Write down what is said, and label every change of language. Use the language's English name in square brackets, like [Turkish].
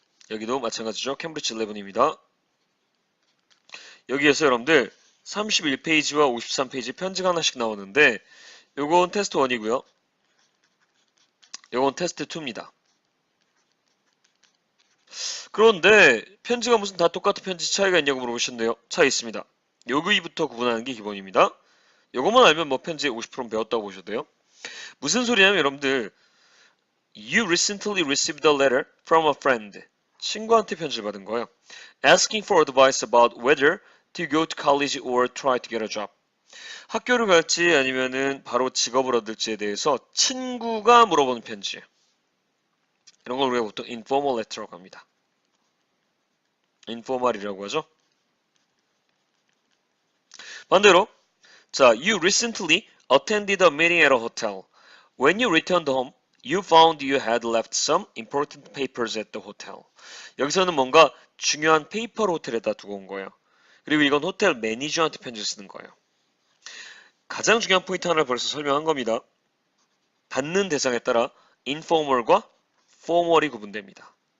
[Korean] 여기도 마찬가지죠. 캠브리지 11입니다. 여기에서 여러분들 31페이지와 53페이지 편지가 하나씩 나오는데 요건 테스트 1이고요. 요건 테스트 2입니다. 그런데 편지가 무슨 다 똑같은 편지 차이가 있냐고 물어보시는데요. 차이 있습니다. 여기부터 구분하는 게 기본입니다. 요것만 알면 뭐 편지의 50%는 배웠다고 보셔도 돼요. 무슨 소리냐면 여러분들 [English] You recently received a letter from a friend. [Korean] 친구한테 편지를 받은 거예요. [English] Asking for advice about whether to go to college or try to get a job. [Korean] 학교를 갈지 아니면은 바로 직업을 얻을지에 대해서 친구가 물어보는 편지예요. 이런 걸 우리가 보통 informal letter라고 합니다. informal이라고 하죠. 반대로 자, [English] you recently attended a meeting at a hotel. When you returned home, you found you had left some important papers at the hotel. [Korean] 여기서는 뭔가 중요한 페이퍼를 호텔에다 두고 온 거예요. 그리고 이건 호텔 매니저한테 편지를 쓰는 거예요. 가장 중요한 포인트 하나를 벌써 설명한 겁니다. 받는 대상에 따라 informal과 formal이 구분됩니다.